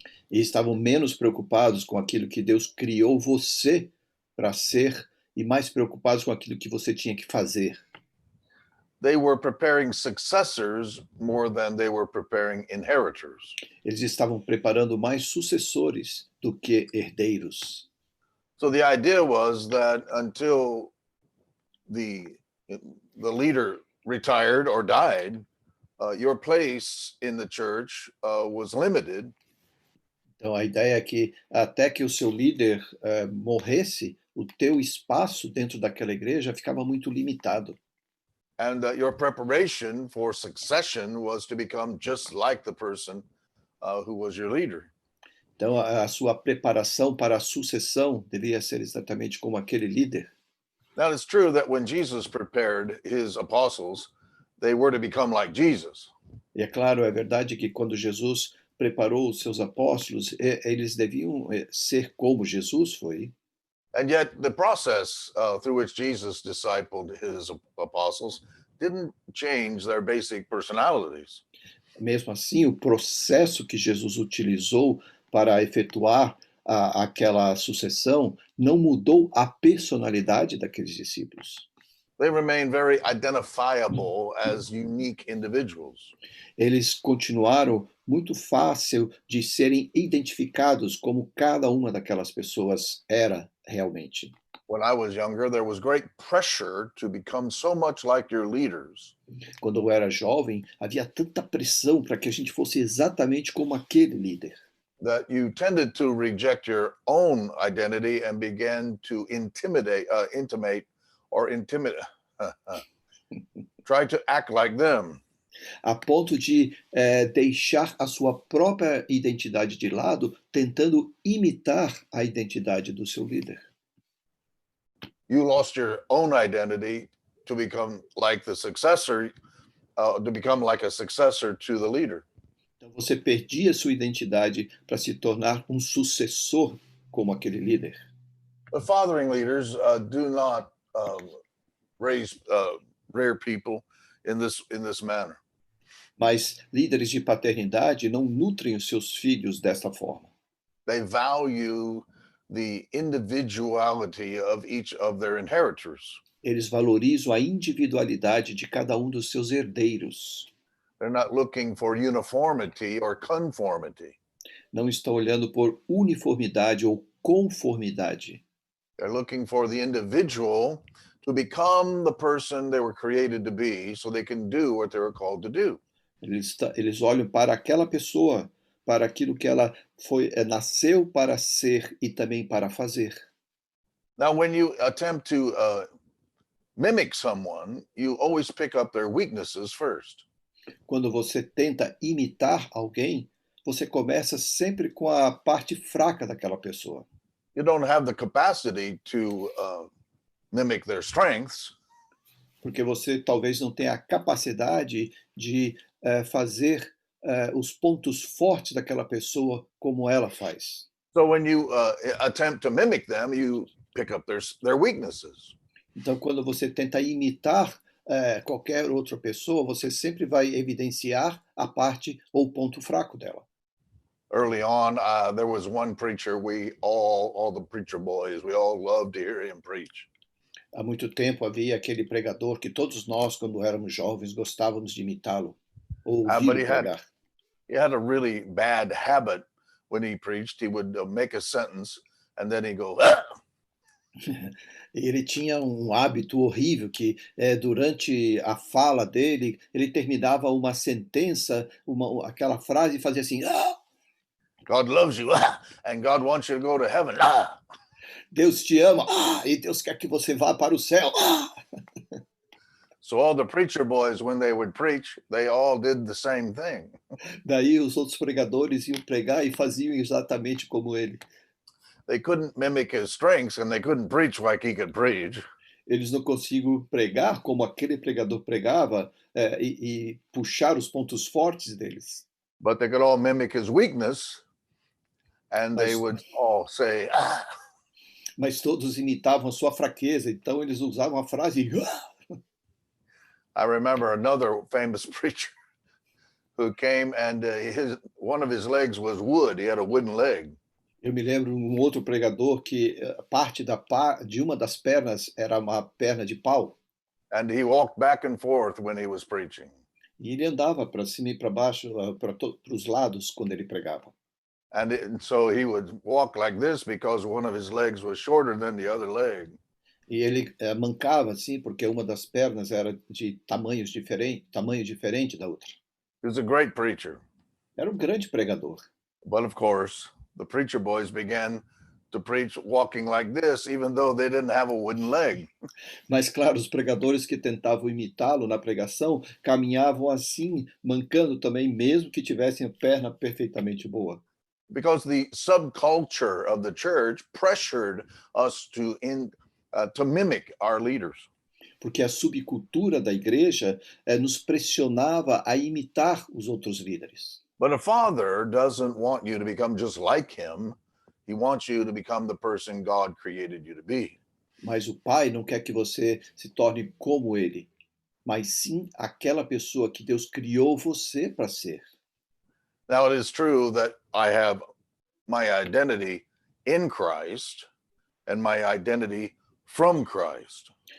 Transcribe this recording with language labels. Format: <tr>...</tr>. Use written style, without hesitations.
<pt>E estavam menos preocupados com aquilo que Deus criou você para ser e mais preocupados com aquilo que você tinha que fazer.</pt> <en>They were preparing successors more than they were preparing inheritors.</en> <pt>Eles estavam preparando mais sucessores do que herdeiros.</pt> <en>So the idea was that until the leader retired or died, your place in the church was limited.</en> <pt>Então, a ideia é que até que o seu líder morresse, o teu espaço dentro daquela igreja ficava muito limitado.</pt> <en>And your preparation for succession was to become just like the person who was your leader.</en> <pt>Então, a sua preparação para a sucessão deveria ser exatamente como aquele líder.</pt> <en>Now, it's true that when Jesus prepared his apostles, they were to become like Jesus.</en> <pt>E é claro, é verdade que quando Jesus preparou os seus apóstolos, eles deviam ser como Jesus foi.</pt> <en>And yet, the process through which Jesus discipled his apostles didn't change their basic personalities.</en> <pt>Mesmo assim, o processo que Jesus utilizou para efetuar aquela sucessão não mudou a personalidade daqueles discípulos.</pt> <en>They remain very identifiable as unique individuals.</en> <pt>Eles continuaram muito fácil de serem identificados como cada uma daquelas pessoas era realmente.</pt> <en>When I was younger, there was great pressure to become so much like your leaders.</en> <pt>Quando eu era jovem, havia tanta pressão para que a gente fosse exatamente como aquele líder,</pt> <en>That you tended to reject your own identity and began to try to act like them.</en> <pt>a ponto de deixar a sua própria identidade de lado, tentando imitar a identidade do seu líder.</pt> <en>You lost your own identity to become like the successor, to become like a successor to the leader.</en> <pt>Então você perdia sua identidade para se tornar um sucessor como aquele líder.</pt> <en>The fathering leaders do not rear people in this manner.</en> <pt>Mas líderes de paternidade não nutrem os seus filhos dessa forma.</pt> <en>They value the individuality of each of their inheritors.</en> <pt>Eles valorizam a individualidade de cada um dos seus herdeiros.</pt> <en>They're not looking for uniformity or conformity.</en> <pt>Não estão olhando por uniformidade ou conformidade.</pt> <en>They're looking for the individual to become the person they were created to be so they can do what they were called to do.</en> <pt>Eles olham para aquela pessoa, para aquilo que ela nasceu para ser e também para fazer.</pt> <en>Now, when you attempt to mimic someone, you always pick up their weaknesses first.</en> <pt>Quando você tenta imitar alguém, você começa sempre com a parte fraca daquela pessoa.</pt> <en>You don't have the capacity to mimic their strengths.</en> <pt>Porque você talvez não tenha a capacidade de fazer os pontos fortes daquela pessoa como ela faz.</pt> <en>So when you attempt to mimic them, you pick up their weaknesses.</en> <pt>Então, quando você tenta imitar qualquer outra pessoa, você sempre vai evidenciar a parte ou o ponto fraco dela.</pt> <en>Early on, there was one preacher all the preacher boys, we all loved to hear him preach.</en> <pt>Há muito tempo havia aquele pregador que todos nós, quando éramos jovens, gostávamos de imitá-lo ou ouvi-lo pregar.</pt> <en>He had a really bad habit when he preached. He would make a sentence and then he'd go, ah!</en> <pt>Ele tinha um hábito horrível que durante a fala dele, ele terminava uma sentença, aquela frase e fazia assim, ah!</pt> <en>God loves you, ah! And God wants you to go to heaven. Ah!</en> <pt>Deus te ama, ah! E Deus quer que você vá para o céu. Ah!</pt> <en>So all the preacher boys, when they would preach, they all did the same thing.</en> <pt>Daí os outros pregadores iam pregar e faziam exatamente como ele.</pt> <en>They couldn't mimic his strengths and they couldn't preach like he could preach.</en> <pt>Eles não conseguiam pregar como aquele pregador pregava e puxar os pontos fortes deles.</pt> <en>But they could all mimic his weakness and they would all say, ah!</en> <pt>Mas todos imitavam a sua fraqueza, então eles usavam a frase, ah!</pt> <en>I remember another famous preacher who came and one of his legs was wood. He had a wooden leg.</en> <pt>Eu me lembro de um outro pregador que parte de uma das pernas era uma perna de pau.</pt> <en>And he walked back and forth when he was preaching.</en> <pt>E ele andava para cima e para baixo, para os lados quando ele pregava.</pt> <en>And so he would walk like this because one of his legs was shorter than the other leg.</en> <pt>E ele mancava assim porque uma das pernas era de tamanho diferente da outra.</pt> <en>He was a great preacher.</en> <pt>Era um grande pregador.</pt> <en>But of course, the preacher boys began to preach walking like this, even though they didn't have a wooden leg.</en> <pt>Mas, claro, os pregadores que tentavam imitá-lo na pregação caminhavam assim, mancando também, mesmo que tivessem a perna perfeitamente boa.</pt> <en>Because the subculture of the church pressured us to mimic our leaders.</en> <pt>Porque a subcultura da igreja nos pressionava a imitar os outros líderes.</pt> <en>But a father doesn't want you to become just like him. He wants you to become the person God created you to be.</en> <pt>Mas o pai não quer que você se torne como ele, mas sim aquela pessoa que Deus criou você para ser.</pt> <en>Now, it is true that I have my identity in Christ and my identity from Christ.</en>